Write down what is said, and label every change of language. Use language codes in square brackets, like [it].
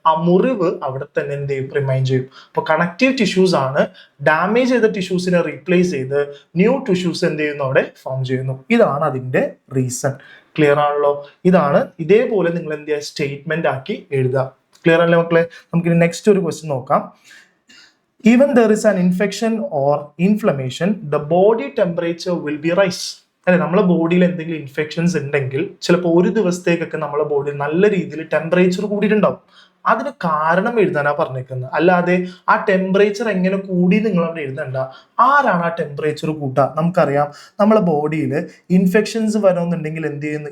[ml] ആ മുറിവ് അവിടെ തന്നെ എന്ത് ചെയ്യും? റിമൈൻ ചെയ്യും. അപ്പോൾ കണക്റ്റീവ് ടിഷ്യൂസ് ആണ് ഡാമേജ് ചെയ്ത ടിഷ്യൂസിനെ റീപ്ലേസ് ചെയ്ത് ന്യൂ ടിഷ്യൂസ് എന്ത് ചെയ്യുന്നു? അവിടെ ഫോം ചെയ്യുന്നു. ഇതാണ് അതിന്റെ റീസൺ. ക്ലിയർ ആണല്ലോ? ഇതാണ്. ഇതേപോലെ നിങ്ങൾ എന്ത് ചെയ്യുക? സ്റ്റേറ്റ്മെന്റ് ആക്കി എഴുതുക. ക്ലിയർ അല്ലേ മക്കളെ? നമുക്കിനി നെക്സ്റ്റ് ഒരു ക്വസ്റ്റ്യൻ നോക്കാം. [en] Even there is an infection or inflammation, the body temperature will be rise. [ml] അല്ലെ, നമ്മളെ ബോഡിയിൽ എന്തെങ്കിലും ഇൻഫെക്ഷൻസ് ഉണ്ടെങ്കിൽ ചിലപ്പോൾ ഒരു ദിവസത്തേക്കൊക്കെ നമ്മളെ ബോഡിയിൽ നല്ല രീതിയിൽ ടെമ്പറേച്ചർ കൂടിയിട്ടുണ്ടാവും. അതിന് കാരണം എഴുതാനാ പറഞ്ഞേക്കുന്നത്. അല്ലാതെ ആ ടെമ്പറേച്ചർ എങ്ങനെ കൂടി നിങ്ങൾ അവിടെ എഴുതണ്ട. ആരാണ് ആ ടെമ്പറേച്ചർ കൂട്ടുക? നമുക്കറിയാം, നമ്മളെ ബോഡിയിൽ ഇൻഫെക്ഷൻസ് വരണമെന്നുണ്ടെങ്കിൽ എന്ത് ചെയ്യുന്നു?